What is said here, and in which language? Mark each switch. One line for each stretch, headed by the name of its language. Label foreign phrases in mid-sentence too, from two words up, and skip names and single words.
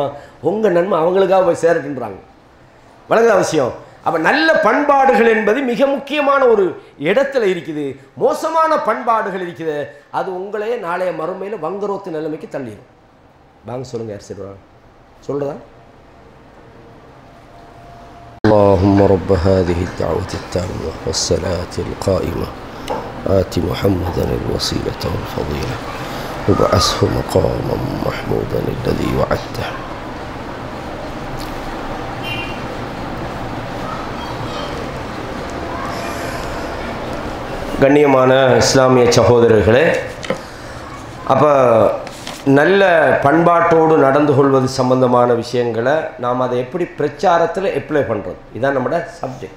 Tamil: உங்கள் நன்மை அவங்களுக்காக போய் சேரட்டுன்றாங்க. விளங்குதா விஷயம்? அப்போ நல்ல பண்பாடுகள் என்பது மிக முக்கியமான ஒரு இடத்துல இருக்குது. மோசமான பண்பாடுகள் இருக்குது, அது உங்களையே நாளைய மறுமையில் வங்கரோத்து நிலைமைக்கு தள்ளிடும். வாங்க சொல்லுங்கள், யார் சொல்கிறாங்க சொல்கிறதா?
Arabic: اللهم رب هذه الدعوة التامة والصلاة القائمة آت محمدا الوسيلة والفضيلة وابعثه مقاما محمودا الذي وعدته.
Tamil: கண்ணியமான இஸ்லாமிய சகோதரர்களே, அப்போ நல்ல பண்பாட்டோடு நடந்து கொள்வது சம்பந்தமான விஷயங்களை நாம் அதை எப்படி பிரச்சாரத்தில் அப்ளை பண்ணுறது, இதுதான் நம்மளோட சப்ஜெக்ட்.